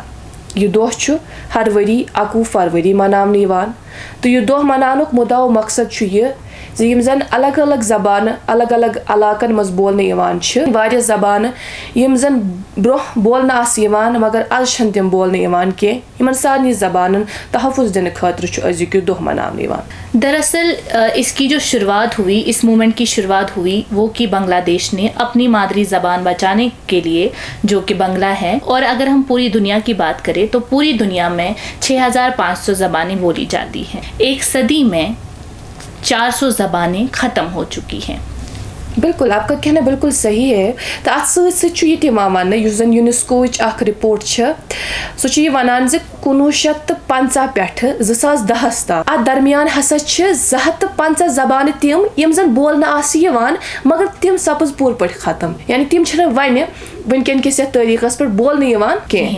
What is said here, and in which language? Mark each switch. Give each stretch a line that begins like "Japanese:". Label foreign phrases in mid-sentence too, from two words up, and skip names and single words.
Kashmiri: یہ دۄہ چھُ ہر ؤری 21 فروری مناونہٕ یِوان تہٕ یہِ دۄہ مناونُک مُدعا و مقصد چھُ یہِ زِ یِم زن الگ الگ زبانہٕ الگ الگ علاقن منٛز بولنہٕ یِوان چھِ, واریاہ زبانہٕ یِم زن برونٛہہ بولنہٕ آسہٕ یِوان مگر آز چھنہٕ تِم بولنہٕ یِوان کینٛہہ, یِمن سارنٕے زبانن تحفظ دِنہٕ خٲطرٕ چھُ أزیُک یہِ دۄہ مناونہٕ یِوان.
Urdu: دراصل اس کی جو شروعات ہوئی, اس موومنٹ کی شروعات ہوئی وہ کہ بنگلہ دیش نے اپنی مادری زبان بچانے کے لیے جو کہ بنگلہ ہے, اور اگر ہم پوری دنیا کی بات کریں تو پوری دنیا میں 6500 زبانیں بولی جاتی ہیں. ایک صدی میں 400 زبانیں ختم ہو چکی ہیں. بالکل, آپ کا کہنا بالکل صحیح ہے.
Kashmiri: تو ات سۭتۍ سۭتۍ چھُ یہِ تہِ یِوان وننہٕ یُس زن یونیسکوٕچ اکھ رپورٹ چھِ, سُہ چھُ یہِ ونان زِ 1950 پٮ۪ٹھٕ 2010 تام اتھ درمیان ہسا چھِ 250 زبانہٕ تِم یِم زن بولنہٕ آسہٕ یِوان مگر تِم سپٕز پوٗرٕ پٲٹھۍ ختم, یعنی تِم چھِنہٕ وۄنۍ وٕنکٮ۪ن کِس یتھ تٲریٖخس پٮ۪ٹھ بولنہٕ یِوان کینٛہہ.